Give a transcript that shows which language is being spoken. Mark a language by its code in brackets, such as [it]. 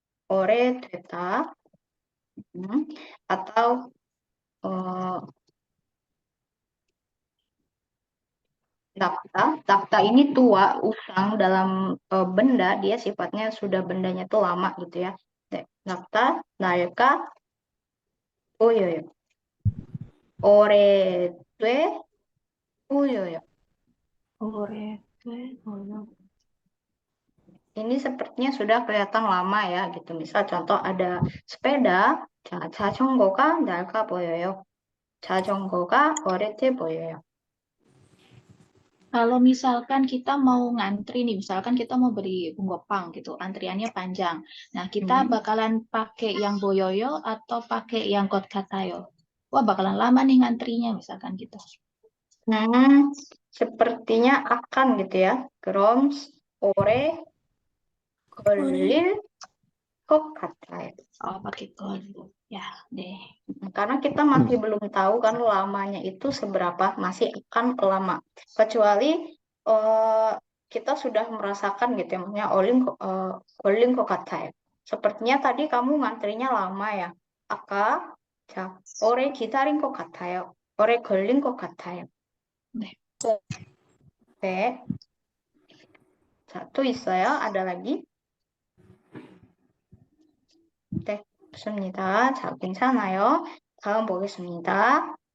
[ko] 오래됐다. [id] Atau dakta ini tua, usang dalam benda, dia sifatnya sudah bendanya tuh lama gitu ya. [ko] dakta, 낡아, 보여요. 오래돼 보여요. 보여. [id] Ini sepertinya sudah kelihatan lama ya gitu. Misal contoh ada sepeda, [ko] 자전거가 낡아 보여요. 자전거가 오래돼 보여요. [id] Kalau misalkan kita mau ngantri nih, misalkan kita mau beli bunggopang gitu, antriannya panjang. Nah, kita bakalan pakai yang boyoyo atau pakai yang got katayo? Wah, bakalan lama nih ngantrinya, misalkan gitu. sepertinya akan gitu ya. [ko] 그럼 오래 걸릴 것 같아요. [id] Oh, pakai got. Ya, deh. Karena kita masih belum tahu kan lamanya itu seberapa, masih akan lama. Kecuali kita sudah merasakan gitu ya, maksudnya [ko] 걸린 것 같아요. [id] Sepertinya tadi kamu ngantrinya lama ya. [ko] 아까 오래 기다린 것 같아요. 오래 걸린 것 같아요. 네. 네. 자, 또 있어요? [id] ada lagi? [ko] 네, 좋습니다. 자, 괜찮아요. 다음 보겠습니다.